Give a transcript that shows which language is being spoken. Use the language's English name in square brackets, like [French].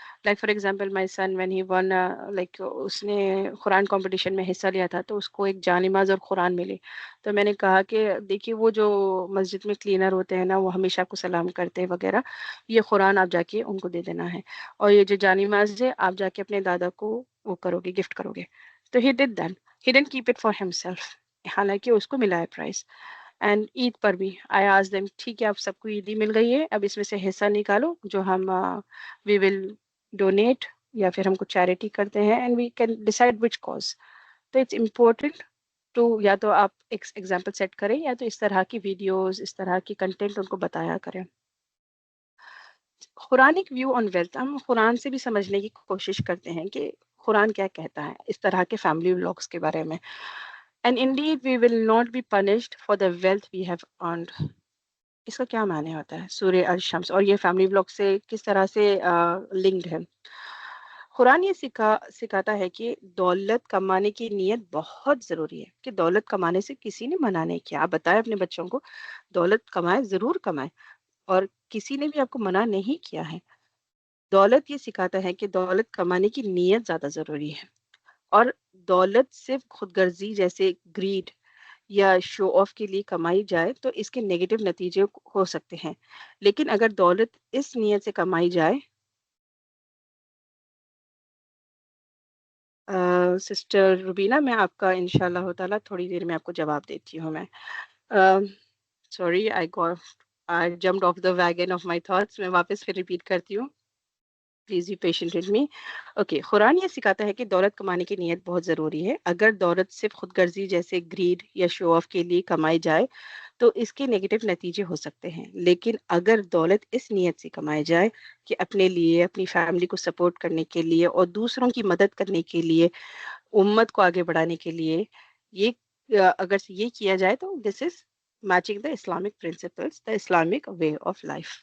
[English] Like for example my son when he won [Urdu] اس نے قرآن competition میں حصہ لیا تھا تو اس کو ایک جان نماز اور قرآن ملی. تو میں نے کہا کہ دیکھیے وہ جو مسجد میں کلینر ہوتے ہیں نا وہ ہمیشہ آپ کو سلام کرتے ہیں وغیرہ، یہ قرآن آپ جا کے ان کو دے دینا ہے اور یہ جو جان نماز ہے آپ جا کے اپنے دادا کو وہ کرو گے، گفٹ کرو گے. تو [English] he did that. He didn't keep it for himself. [Urdu] حالانکہ اس کو ملا ہے پرائز. اینڈ عید پر بھی [English] I ask them [Urdu] ٹھیک ہے آپ سب کو عیدی مل گئی ہے، اب اس میں سے حصہ نکالو جو ہم [English] we will donate [Urdu] یا پھر ہم کو چیریٹی کرتے ہیں [English] And we can decide which cause. [Urdu] تو [English] it's important to [Urdu] یا تو آپ ایک ایگزامپل سیٹ کریں یا تو اس طرح کی ویڈیوز، اس طرح کی کنٹینٹ ان کو بتایا کریں. قرآنک ویو آن ویلتھ، ہم قرآن سے بھی سمجھنے کی کوشش کرتے ہیں کہ قرآن کیا کہتا ہے اس طرح کے فیملی ولاگس کے بارے میں. [English] And indeed we will not be punished for the wealth we have earned. [Urdu] اس کا کیا معنی ہوتا ہے؟ سورہ الشمس، اور یہ فیملی بلاگ سے کس طرح سے لنکڈ ہے؟ قرآن یہ سکھاتا ہے کہ دولت کمانے کی نیت بہت ضروری ہے، کہ دولت کمانے سے کسی نے منع نہیں کیا. آپ بتائیں اپنے بچوں کو دولت کمائے، ضرور کمائے، اور کسی نے بھی آپ کو منع نہیں کیا ہے. دولت یہ سکھاتا ہے کہ دولت کمانے کی نیت زیادہ ضروری ہے، اور دولت صرف خود غرضی جیسے گریڈ یا شو آف کے لیے کمائی جائے تو اس کے نیگیٹو نتیجے ہو سکتے ہیں. لیکن اگر دولت اس نیت سے کمائی جائے، سسٹر روبینہ میں آپ کا انشاءاللہ تعالیٰ تھوڑی دیر میں آپ کو جواب دیتی ہوں. میں sorry [English] I jumped off the wagon of my thoughts. [Urdu] میں واپس پھر ریپیٹ کرتی ہوں. [English] Please be patient with me. [Urdu] Okay, قرآن یہ سکھاتا ہے کہ دولت کمانے کی نیت بہت ضروری ہے. اگر دولت صرف خود غرضی جیسے گریڈ یا شو آف کے لیے کمائی جائے تو اس کے نیگیٹو نتیجے ہو سکتے ہیں. لیکن اگر دولت اس نیت سے کمائی جائے کہ اپنے لیے، اپنی فیملی کو سپورٹ کرنے کے لیے اور دوسروں کی مدد کرنے کے لیے، امت کو آگے بڑھانے کے لیے، اگر یہ کیا جائے تو [English] This is matching the Islamic principles, the Islamic way of life.